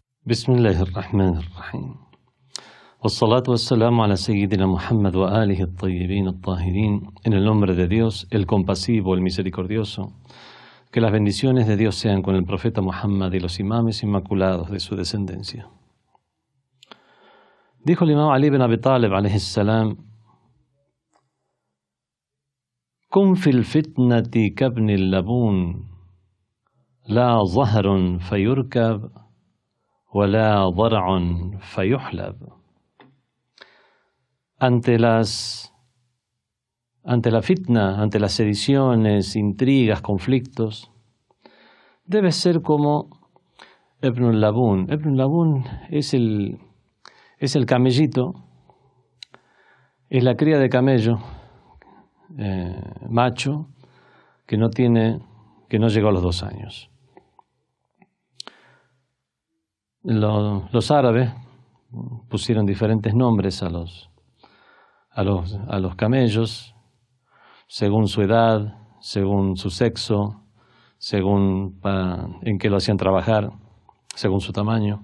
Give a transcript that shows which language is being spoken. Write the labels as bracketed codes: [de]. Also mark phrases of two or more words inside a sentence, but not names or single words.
[ar] بسم الله الرحمن الرحيم والصلاة والسلام على سيدنا محمد وآله الطيبين الطاهرين. [es] En el nombre de Dios, el compasivo, el misericordioso. Que las bendiciones de Dios sean con el profeta Muhammad y los imames inmaculados de su descendencia. Dijo el imam [ar] علي بن أبي طالب عليه السلام: كن في الفتنة كابن اللبون لا ظهر فيركب, ولا ضرع فيحلب. [es] Ante la fitna, ante las sediciones, intrigas, conflictos, debe ser como Ibn al-Labun. Ibn al-Labun es el camellito, es la cría de camello macho que no llegó a los 2 años. Los árabes pusieron diferentes nombres a los camellos según su edad, según su sexo, según en qué lo hacían trabajar, según su tamaño.